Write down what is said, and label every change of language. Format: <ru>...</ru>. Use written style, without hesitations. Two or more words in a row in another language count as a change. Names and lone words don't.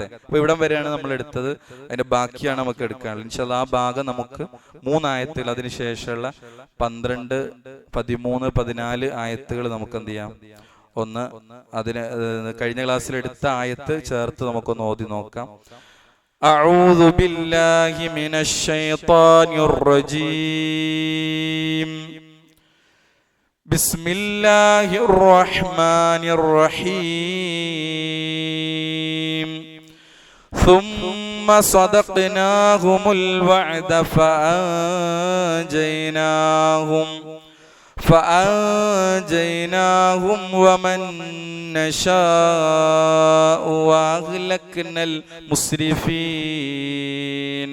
<ml>അപ്പൊ ഇവിടം വരെയാണ് നമ്മൾ എടുത്തത്. അതിന്റെ ബാക്കിയാണ് നമുക്ക് എടുക്കാനുള്ളത്.</ml> <ar>إن شاء الله</ar> <ml>ആ ഭാഗം നമുക്ക് 3 ആയത്തുകൾ, അതിനുശേഷമുള്ള 12, 13, 14 ആയത്തുകൾ നമുക്ക് എന്ത് ചെയ്യാം, ഒന്ന് അതിന് കഴിഞ്ഞ ക്ലാസ്സിൽ എടുത്ത ആയത്ത് ചേർത്ത് നമുക്കൊന്ന് ഓതി നോക്കാം.</ml> <ar>أعوذ بالله من الشيطان الرجيم. بسم الله الرحمن الرحيم. ثم صدقناهم الوعد فأنجيناهم ومن نشاء وأهلكنا المسرفين.</ar>